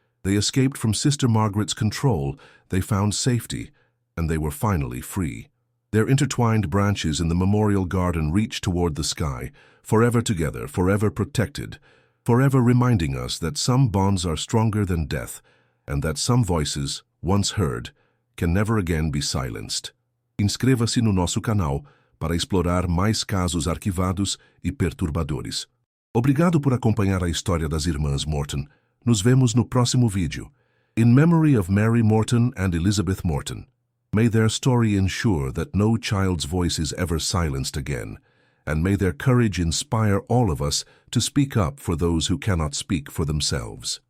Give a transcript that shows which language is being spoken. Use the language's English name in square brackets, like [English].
[English] They escaped from Sister Margaret's control, they found safety, and they were finally free. Their intertwined branches in the memorial garden reach toward the sky, forever together, forever protected, forever reminding us that some bonds are stronger than death, and that some voices, once heard, can never again be silenced. [Portuguese] Inscreva-se no nosso canal para explorar mais casos arquivados e perturbadores. Obrigado por acompanhar a história das irmãs Morton. Nos vemos no próximo vídeo. [English] In memory of Mary Morton and Elizabeth Morton, may their story ensure that no child's voice is ever silenced again, and may their courage inspire all of us to speak up for those who cannot speak for themselves.